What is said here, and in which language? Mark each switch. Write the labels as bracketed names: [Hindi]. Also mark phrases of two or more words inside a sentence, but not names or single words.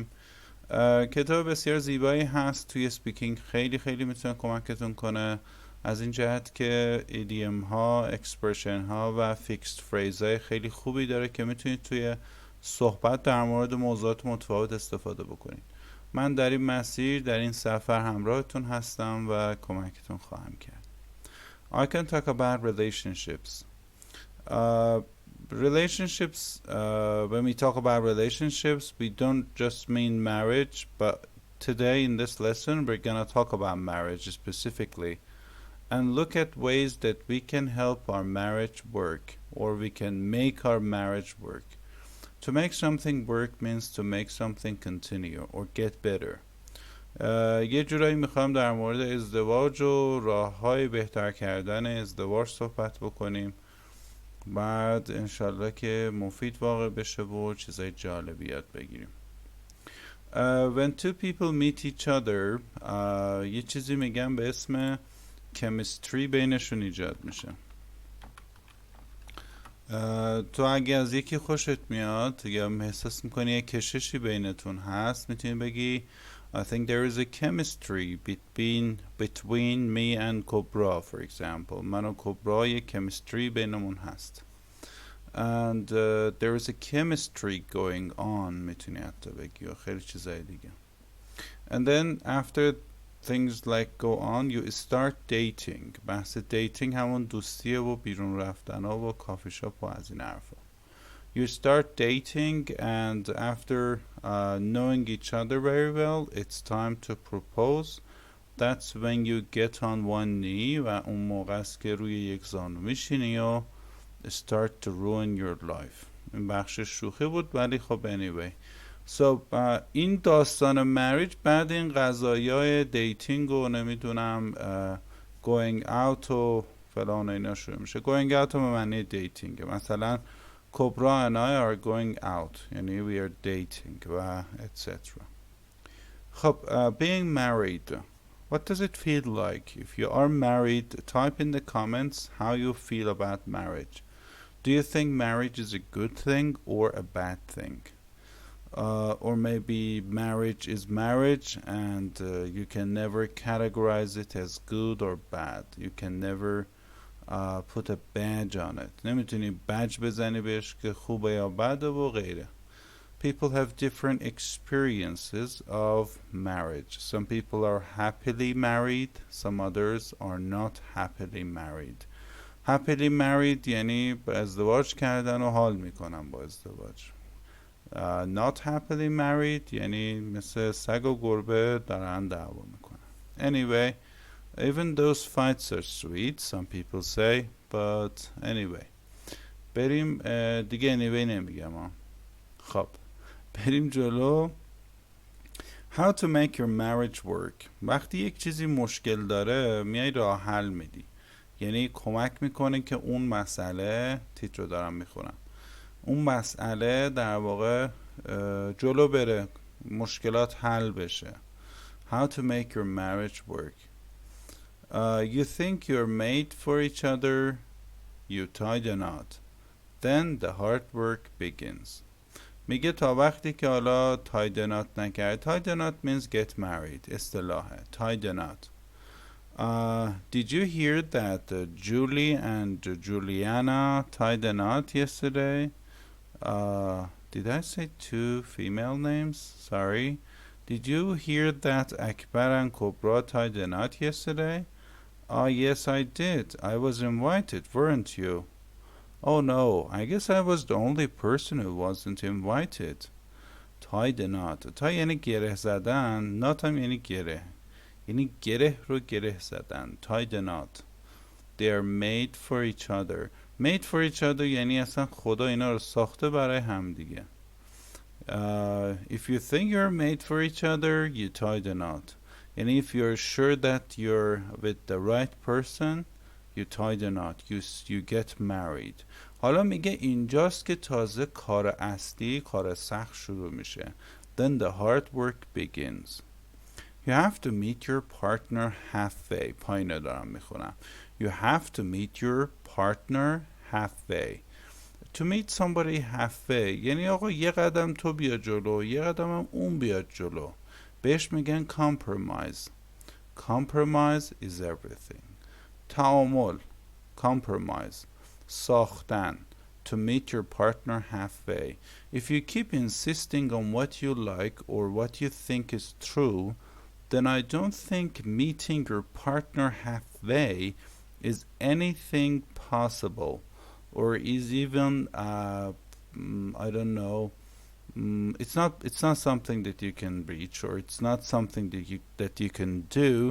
[Persian] کتاب بسیار زیبایی هست توی سپیکینگ، خیلی خیلی میتونه کمکتون کنه از این جهت که ایدیم ها، اکسپرشن ها و [English] fixed phrase [Persian] های خیلی خوبی داره که میتونید توی صحبت در مورد موضوعات متفاوت استفاده بکنید. من در این مسیر، در این سفر همراهتون هستم و کمکتون خواهم کرد. [English] I can talk about relationships. When we talk about relationships, we don't just mean marriage, but today in this lesson we're going to talk about marriage specifically and look at ways that we can help our marriage work, or we can make our marriage work. To make something work means to make something continue or get better. [Persian] یه جورایی میخوایم در مورد ازدواج و راه‌های بهتر کردن ازدواج صحبت بکنیم، بعد انشالله که مفید واقع بشه و چیزای جالبی یاد بگیریم. [English] When two people meet each other, [Persian] یه چیزی میگم به اسم chemistry بینشون ایجاد میشه. تو اگه از یکی خوشت میاد یا احساس میکنی یه کششی بینتون هست، میتونی بگی [English] I think there is a chemistry between me and Cobra, for example. [Persian] من و کبرا یه chemistry بینمون هست. [English] And there is a chemistry going on, [Persian] میتونی حتی بگی و خیلی چیزای دیگه. [English] And then after things like go on, you start dating. [Persian] بحث dating همون دوستیه و بیرون رفتن و کافی شاپ و از این حرفا. [English] You start dating, and after knowing each other very well, it's time to propose. That's when you get on one knee [Persian] و اون موقع است که روی یک زانو میشینی و [English] start to ruin your life. [Persian] این بخش شوخی بود ولی خب [English] anyway. So [Persian] این داستان مریج بعد این قضایای دیتینگ و نمیدونم [English] going out [Persian] و فلان اینا شروع میشه. [English] going out [Persian] به معنی دیتینگ، مثلا [English] کبرا and I are going out، یعنی we are dating و etc. [Persian] خب [English] being married, what does it feel like? If you are married, type in the comments how you feel about marriage. Do you think marriage is a good thing or a bad thing? Or maybe marriage is marriage and you can never categorize it as good or bad. You can never put a badge on it. [Persian] نمیتونی badge بزنی بهش که خوبه یا بده و غیره. [English] People have different experiences of marriage. Some people are happily married, some others are not happily married. Happily married [Persian] یعنی ازدواج کردن و حال میکنن با ازدواج. [English] Not happily married [Persian] یعنی مثل سگ و گربه دارن دعوا میکنن. [English] Anyway, even those fights are sweet, some people say, but anyway. [Persian] بریم دیگه anyway نمیگم خب بریم جلو. [English] How to make your marriage work. [Persian] وقتی یک چیزی مشکل داره میای راه حل میدی، یعنی کمک میکنه که اون مسئله، تیتر رو دارم میخونم، اون مسئله در واقع جلو بره، مشکلات حل بشه. [English] How to make your marriage work. You think you're made for each other, you tie the knot. Then the hard work begins. [Persian] میگه تا وقتی که حالا [English] tie the knot [Persian] نکرد. [English] tie the knot means get married. [Persian] اصطلاحه [English] tie the knot. Did you hear that Julie and Juliana tied the knot yesterday? Did I say two female names? Sorry. Did you hear that Akbar and Cobra tied the knot yesterday? Yes, I did. I was invited, weren't you? Oh no, I guess I was the only person who wasn't invited. Tie the knot. [Persian] tie یعنی گره زدن، knot هم یعنی گره، یعنی گره رو گره زدن. [English] tie the knot. They are made for each other. made for each other [Persian] یعنی اصلا خدا اینا رو ساخته برای هم دیگه. [English] If you think you're made for each other, you tie the knot. یعنی if you're sure that you're with the right person, you tie the knot. You get married. [Persian] حالا میگه اینجاست که تازه کار اصلی، کار سخت شروع میشه. [English] Then the hard work begins. You have to meet your partner halfway. [Persian] پایین دارم میخونم. [English] You have to meet your partner halfway. To meet somebody halfway [Persian] یعنی آقا یه قدم تو بیا جلو یه قدم هم اون بیاد جلو. بهش میگن [English] compromise. Compromise is everything. تعامل compromise ساختن to meet your partner halfway. If you keep insisting on what you like or what you think is true, then I don't think meeting your partner halfway is anything possible or is even I don't know, it's not something that you can reach or it's not something that you can do.